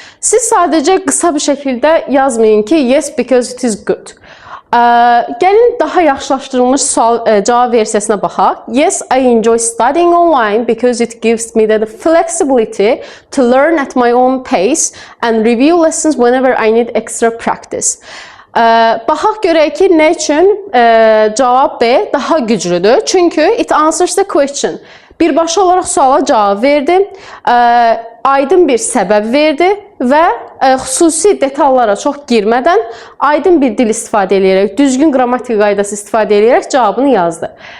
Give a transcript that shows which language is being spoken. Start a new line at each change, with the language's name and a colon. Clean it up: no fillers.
Azerbaijani: Siz sadəcə qısa bir şəkildə yazmayın ki,
English: yes, because it is good.
Azerbaijani: Gəlin daha yaxşılaşdırılmış cavab versiyasına baxaq.
English: Yes, I enjoy studying online because it gives me the flexibility to learn at my own pace and review lessons whenever I need extra practice.
Azerbaijani: Baxaq görək ki, nə üçün cavab B daha güclüdür? Çünki
English: it answers the question.
Azerbaijani: Birbaşa olaraq suala cavab verdi, aydın bir səbəb verdi və xüsusi detallara çox girmədən aydın bir dil istifadə edərək, düzgün qrammatik qaydası istifadə edərək cavabını yazdı.